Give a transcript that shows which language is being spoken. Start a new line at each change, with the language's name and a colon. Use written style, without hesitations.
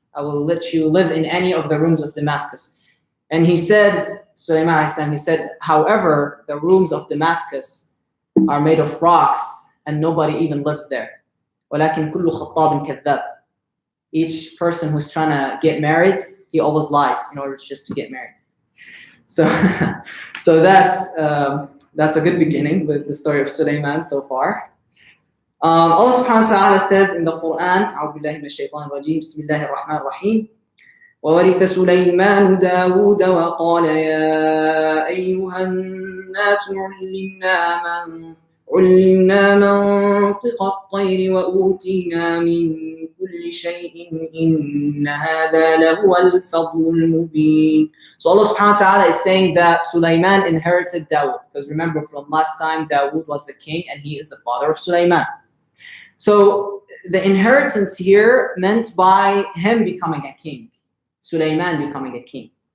English: I will let you live in any of the rooms of Damascus. And he said, Sulaiman, he said, however, the rooms of Damascus are made of rocks and nobody even lives there.
Arabic: ولكن كل خطاب كذاب.
English: Each person who's trying to get married, he always lies in order just to get married. So, so that's a good beginning with the story of Sulaiman so far. Allah subhanahu wa ta'ala says in the Quran,
Arabic: أعوذ بالله من الشيطان الرجيم, بسم الله الرحمن الرحيم. وورث سليمان داود وقال يا أيها الناس علمنا منطق الطير وأوتينا من كل شيء إن هذا لهو الفضل المبين.
English: So Allah subhanahu wa ta'ala is saying that Sulaiman inherited Dawood, because remember from last time Dawood was the king and he is the father of Sulaiman. So the inheritance here meant by him becoming a king, Sulaiman becoming a king.